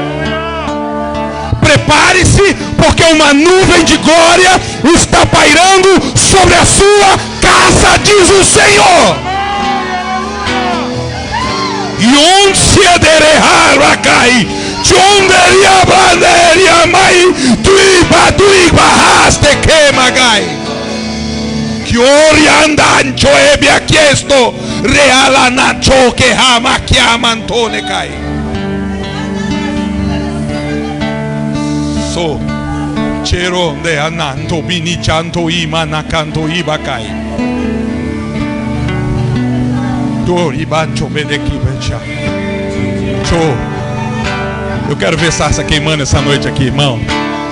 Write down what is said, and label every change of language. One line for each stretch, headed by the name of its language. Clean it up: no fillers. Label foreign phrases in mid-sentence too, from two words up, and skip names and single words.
Portuguese: Prepare-se, porque uma nuvem de glória está pairando sobre a sua casa, diz o Senhor. E onde se aderejar cai, de onde a bandeira mai, tu bajaste queima gai. Que oriandancho ebia chiesto reala nacho que ama chiaman tone cai. So chero de ananto binichanto ima nacanto ibakai. Dori bacho bedeki becha. Cho. Eu quero ver sarça queimando essa noite aqui, irmão.